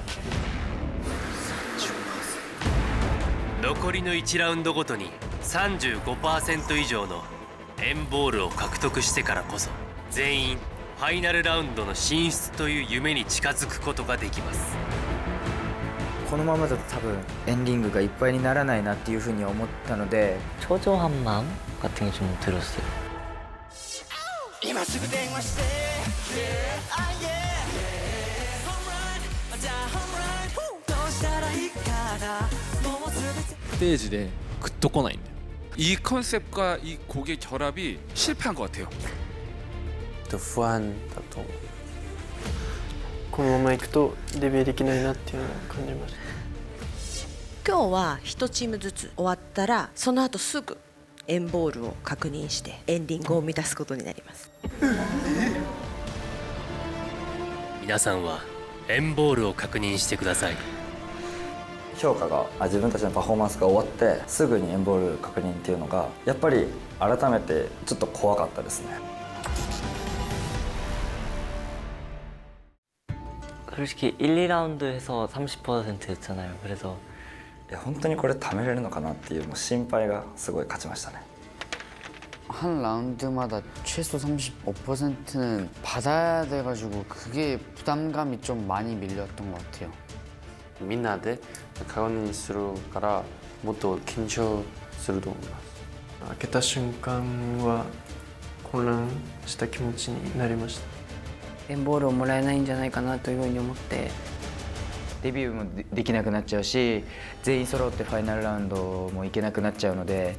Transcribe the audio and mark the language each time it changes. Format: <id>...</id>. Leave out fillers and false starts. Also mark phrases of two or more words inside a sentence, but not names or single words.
<ja>残りの1ラウンドごとに 35% 以上のエンボールを獲得してからこそ、全員ファイナルラウンドの進出という夢に近づくことができます。このままだと多分エンリングがいっぱいにならないなっていうふうに思ったので、</ja> <ko>초조함만 같은 게 좀 들었어요.</ko> <ja>今すぐ電話して</ja> <en>Yeah, ah, yeah. Home run,</en> <ja>じゃあ</ja> <en>home run</en> <ja>どうしたらいいかなもうすべてステージでグッと来ないんだよ。</ja> <ko>이 컨셉과 이 곡의 결합이 실패한 것 같아요.</ko> <ja>不安だと思う。このままいくとデビューできないなっていうのを感じました。今日は1チームずつ終わったら、その後すぐエンボールを確認してエンディングを満たすことになります。皆さんはエンボールを確認してください。評価が自分たちのパフォーマンスが終わってすぐにエンボール確認っていうのがやっぱり改めてちょっと怖かったですね。</ja> <ko>솔직히 1, 2라운드에서 30%였잖아요. 그래서</ko> <ja>いや本当にこれ貯めれるのかなっていうもう心配がすごい勝ちましたね。</ja> <ko>한 라운드마다 최소 35%는 받아야 돼가지고 그게 부담감이 좀 많이 밀렸던 것 같아요.</ko> <ja>みんなで確認するからもっと緊張すると思います。開けた瞬間は混乱した気持ちになりました。エンボールをもらえないんじゃないかなというふうに思って、デビューもできなくなっちゃうし、全員揃ってファイナルラウンドも行けなくなっちゃうので、</ja>